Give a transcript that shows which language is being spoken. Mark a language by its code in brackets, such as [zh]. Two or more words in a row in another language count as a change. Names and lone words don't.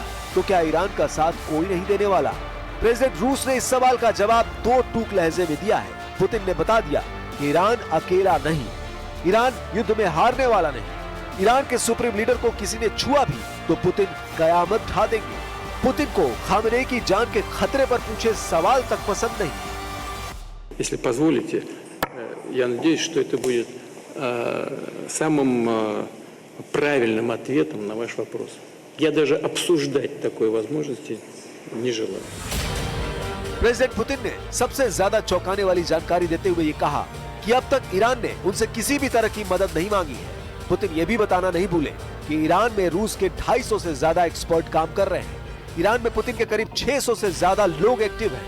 [hi] तो क्या ईरान का साथ कोई नहीं देने वाला? प्रेसिडेंट रूस ने इस सवाल का जवाब 2 टूक लहजे में दिया है। पुतिन ने बता दिया कि ईरान अकेला नहीं, ईरान युद्ध में हारने वाला नहीं। ईरान के [en] supreme leader [hi] को किसी ने छुआ भी तो पुतिन कयामत ढा देंगे। पुतिन को खामेनेई की जान के खतरे पर पूछे सवाल तक पसंद नहीं। [ru] Если позволите, я надеюсь, что это будет самым правильным ответом на ваш вопрос. Я даже обсуждать такой возможности не желаю. [hi] प्रेसिडेंट पुतिन ने सबसे ज्यादा चौंकाने वाली जानकारी देते हुए ये कहा कि अब तक ईरान ने उनसे किसी भी तरह की मदद नहीं मांगी है। पुतिन ये भी बताना नहीं भूले कि ईरान में रूस के 250 से ज्यादा एक्सपर्ट काम कर रहे हैं। ईरान में पुतिन के करीब 600 से ज्यादा लोग एक्टिव हैं।